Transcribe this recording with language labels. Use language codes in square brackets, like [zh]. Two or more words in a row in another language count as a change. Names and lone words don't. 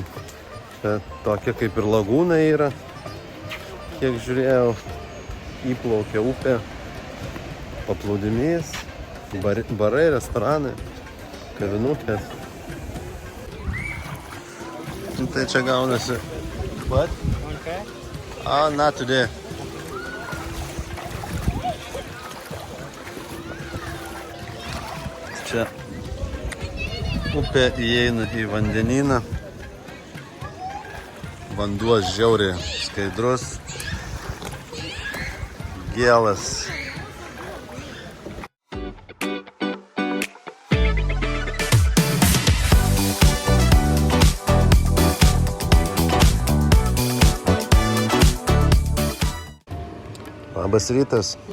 [lt] Čia tokia kaip ir lagūna yra. Kiek žiūrėjau, įplaukė upė, paplūdimys, barai, restoranai, kavinukės. Tai čia gaunasi. [en] What? Okay. Oh, not today. [lt] Čia upė įeina į vandenyną. Vanduo žiauriai skaidrus. Gėlas. Labas rytas.